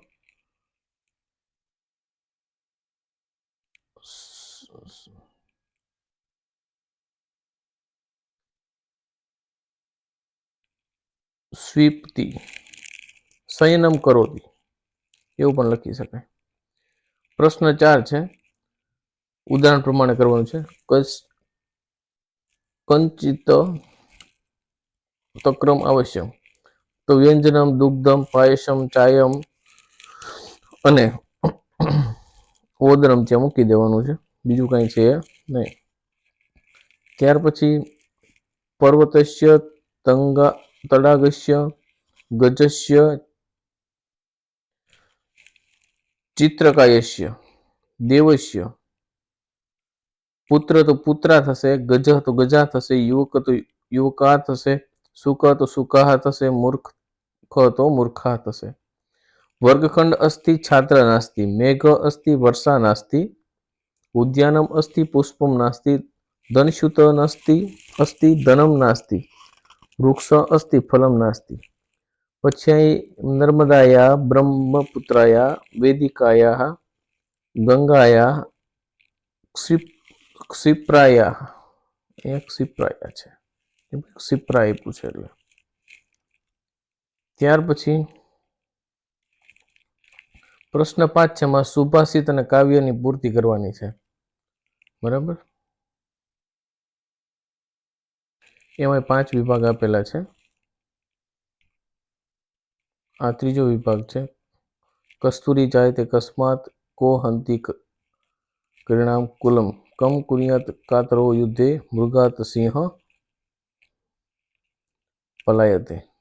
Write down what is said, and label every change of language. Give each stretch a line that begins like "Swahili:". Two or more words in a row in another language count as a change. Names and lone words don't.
Sanskrit: स्वीप्ति शयनम करोति
Gujarati: એવું પણ લખી શકાય। પ્રશ્ન 4 છે ઉદાહરણ પ્રમાણે કરવાનું છે।
Sanskrit: કંચિત તક્રમ આવશ્યક
Gujarati: તો
Sanskrit: વ્યંજનમ દુગ્ધમ પાયસમ ચાયમ
Gujarati: અને ઓદરમ ત્યાં મૂકી દેવાનું છે બીજું કાંઈ છે નહીં। ત્યાર પછી
Sanskrit: પર્વતસ્ય તડાગસ્ય ગજસ્ય चित्रकायस्य देवस्य
Gujarati: પુત્ર તો પુત્રા થશે ગજ તો ગજા થશે યુવક તો યુવકા થશે સુખ તો સુખા થશે મૂર્ખ તો મૂર્ખા થશે।
Sanskrit: वर्गखंड अस्ति छात्र नास्ति मेघ अस्ति वर्षा नास्ति उद्यानम अस्ति पुष्पम नास्ति धनस्युत नास्ति अस्ति धनम नास्ति वृक्ष अस्ति फलम नास्ति।
Gujarati: પછી
Sanskrit: નર્મદાયા બ્રહ્મપુત્રાયા વેદિકાયા ગંગાયા ક્ષિપ્રાયા ક્ષિપ્રાયા
Gujarati: છે ક્ષિપ્રાય પૂછે એટલે। ત્યાર પછી પ્રશ્ન 5 છે એમાં સુભાષિત અને કાવ્યની પૂર્તિ કરવાની છે બરાબર। એમાં 5 વિભાગ આપેલા છે। આ તીજો વિભાગ હૈ
Sanskrit: कस्तूरी जायते कस्मात को हंती परिणाम कुलम कम कुनियत कातरो युद्धे मृगात सिंह पलायते।